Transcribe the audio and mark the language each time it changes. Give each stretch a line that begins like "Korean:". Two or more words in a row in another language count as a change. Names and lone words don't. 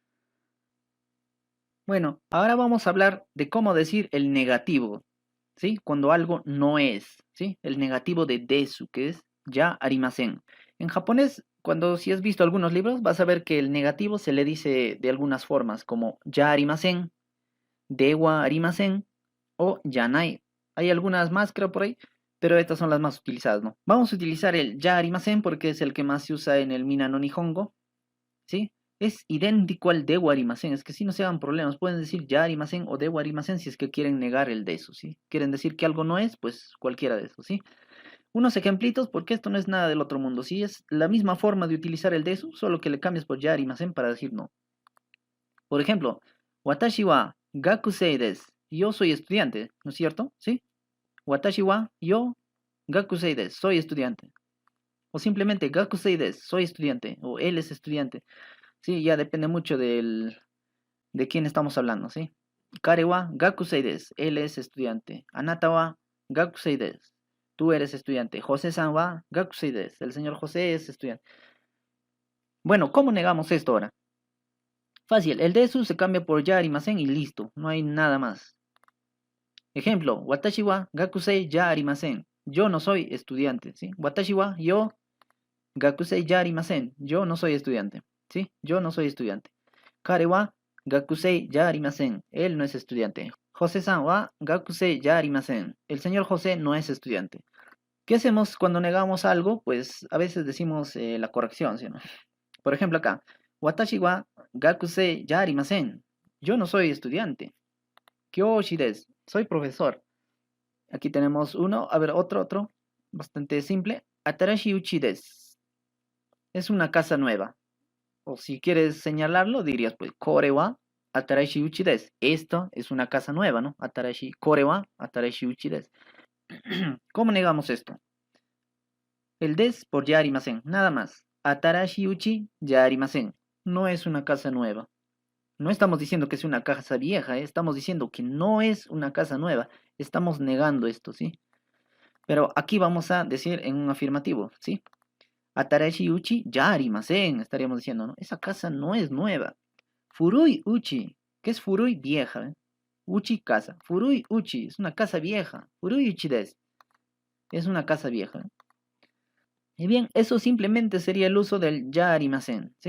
Spanish: Bueno, ahora vamos a hablar de cómo decir el negativo, ¿sí? Cuando algo no es, ¿sí? El negativo de desu, que es
Japanese: じゃありません.
Spanish: En japonés, cuando si has visto algunos libros, vas a ver que el negativo se le dice de algunas formas, como
Japanese: じゃありません, ではありません
Spanish: o yanai. Hay algunas más, creo, por ahí, pero estas son las más utilizadas, ¿no? Vamos a utilizar el
Japanese: じゃありません
Spanish: porque es el que más se usa en el Mina no Nihongo, ¿sí? Es idéntico al de Arimasen, es que si no se hagan problemas, pueden decir
Japanese: じゃありません
Spanish: o
Japanese: ではありません
Spanish: si es que quieren negar el de eso, ¿sí? Quieren decir que algo no es, pues cualquiera de esos, ¿sí? Unos ejemplitos, porque esto no es nada del otro mundo, ¿sí? Es la misma forma de utilizar el de eso, solo que le cambias por
Japanese: じゃありません
Spanish: para decir no. Por ejemplo,
Japanese: 私は学生です.
Spanish: Yo soy estudiante, ¿no es cierto? ¿Sí?
Japanese: 私はよ学生です.
Spanish: Soy estudiante. O simplemente
Japanese: 学生です.
Spanish: Soy estudiante. O él es estudiante. Sí, ya depende mucho de quién estamos hablando, ¿sí?
Japanese: 彼は学生です.
Spanish: Él es estudiante.
Japanese: あなたは学生です.
Spanish: Tú eres estudiante.
Japanese: ホセさんは学生です.
Spanish: El señor José es estudiante. Bueno, ¿cómo negamos esto ahora? Fácil, el desu se cambia por
Japanese: じゃありません
Spanish: y listo. No hay nada más. Ejemplo,
Japanese: 私は学生じゃありません.
Spanish: Yo no soy estudiante, ¿sí?
Japanese: 私はよ学生じゃありません.
Spanish: Yo no soy estudiante, ¿sí? Yo no soy estudiante.
Japanese: 彼は学生じゃありません.
Spanish: Él no es estudiante.
Japanese: ホセさんは学生じゃありません.
Spanish: El señor José no es estudiante. ¿Qué hacemos cuando negamos algo? Pues a veces decimos la corrección, ¿sí, no? Por ejemplo acá.
Japanese: 私は学生じゃありません.
Spanish: Yo no soy estudiante.
Japanese: 教師です.
Spanish: Soy profesor. Aquí tenemos uno. A ver, otro. Bastante simple.
Japanese: 新しい家です.
Spanish: Es una casa nueva. O si quieres señalarlo, dirías, pues,
Japanese: これは新しい家です.
Spanish: Esto es una casa nueva, ¿no?
Japanese: これは新しい家です.
Spanish: ¿Cómo negamos esto? El des por
Japanese: じゃありません,
Spanish: nada más.
Japanese: 新しい家じゃありません.
Spanish: No es una casa nueva. No estamos diciendo que es una casa vieja, ¿eh? Estamos diciendo que no es una casa nueva. Estamos negando esto, ¿sí? Pero aquí vamos a decir en un afirmativo, ¿sí?
Japanese: 新しい家じゃありません,
Spanish: estaríamos diciendo, ¿no? Esa casa no es nueva.
Japanese: 古い家.
Spanish: ¿Qué es furui? Vieja, ¿eh? Uchi, casa.
Japanese: 古い家.
Spanish: Es una casa vieja.
Japanese: 古い家です.
Spanish: Es una casa vieja, ¿eh? Y bien, eso simplemente sería el uso del
Japanese: じゃありません,
Spanish: ¿sí?